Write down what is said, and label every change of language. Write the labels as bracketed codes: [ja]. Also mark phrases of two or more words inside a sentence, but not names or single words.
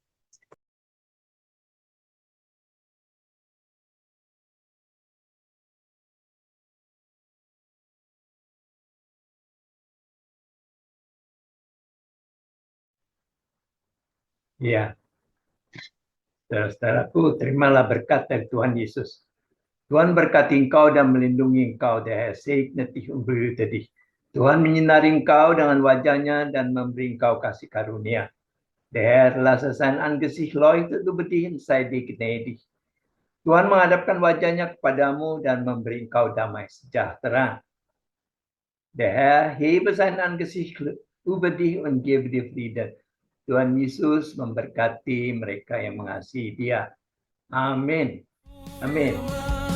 [id] Ya, saudara-saudaraku, terimalah berkat dari Tuhan Yesus. Tuhan berkati engkau dan melindungi engkau. Tuhan menyinari engkau dengan wajahnya dan memberi engkau kasih karunia. [de] Lasse sein Angesicht leuchtet über dich und sei dir gnädig. [id] Tuhan menghadapkan wajahnya kepadamu dan memberi engkau damai sejahtera. [de] Der Herr hebe sein Angesicht über dich und gebe dir Frieden. [id] Tuhan Yesus memberkati mereka yang mengasihi Dia. Amin. Amin.